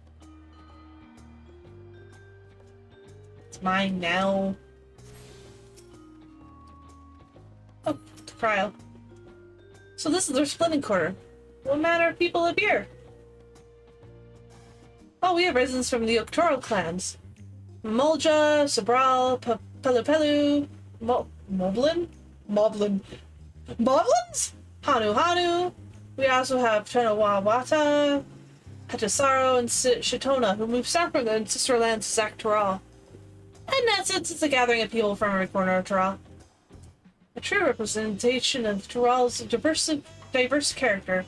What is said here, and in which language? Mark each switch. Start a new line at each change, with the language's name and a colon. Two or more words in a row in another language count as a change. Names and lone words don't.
English: It's mine now. Oh, to Cryle. So this is the Resplendent Quarter. What manner of people live here? Oh, we have residents from the Octoral clans. Mulja, Sabral, Pelupelu, Moblin? Moblins? Hanu Hanu, We also have Tonawawata, Hatasaro, and Shitona, who moved south from the ancestral lands to Zaktoral. In that sense, it's a gathering of people from every corner of Toral. A true representation of Toral's diverse character.